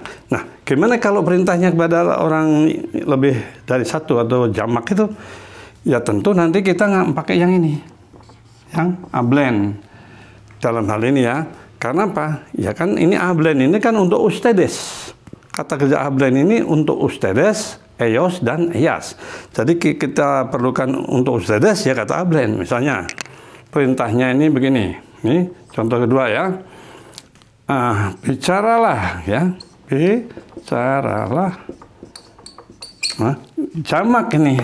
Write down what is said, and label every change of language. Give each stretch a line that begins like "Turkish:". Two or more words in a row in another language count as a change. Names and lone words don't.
Indonesian: Nah, gimana kalau perintahnya kepada orang lebih dari satu atau jamak itu? Ya tentu nanti kita nggak pakai yang ini. Yang hablen dalam hal ini ya. Karena apa? Ya kan ini hablen ini kan untuk ustedes. Kata kerja hablen ini untuk
Spanish: ustedes, ellos
Indonesian: dan ellas. Jadi kita perlukan untuk ustedes ya kata hablen. Misalnya perintahnya ini begini. Ini contoh kedua ya. Bicaralah ya. Bicaralah. Nah, jamak ini.